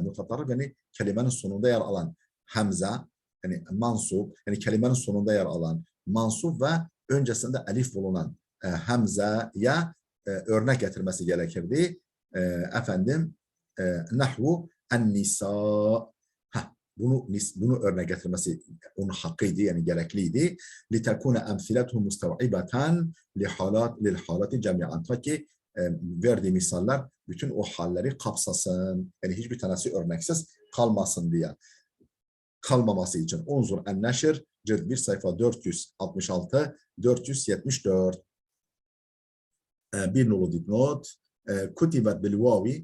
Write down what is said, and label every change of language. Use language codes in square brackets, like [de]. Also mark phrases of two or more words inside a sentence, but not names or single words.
[tr] Mutatarrif yani kelimenin sonunda yer alan hamze, yani mansup, yani kelimenin sonunda yer alan mansup ve öncesinde elif bulunan hamzeye örnek getirmesi gerekirdi. [ar] نحو النساء. [tr] Bunu örnek getirmesi onun hakkıydı, yani gerekliydi. [ar] لِتَكُونَ اَمْثِلَتُهُ مُسْتَوْعِبَةً لِلْحَالَةِ جَمِيعًا. [tr] Ta ki verdiği misaller bütün o halleri kapsasın. Yani hiçbir tanesi örneksiz kalmasın diye. Kalmaması için. [ar] انظر النشر [tr] cilt 1 sayfa 466 474. Bir nolu dipnot. [ar] كتبت بالواو.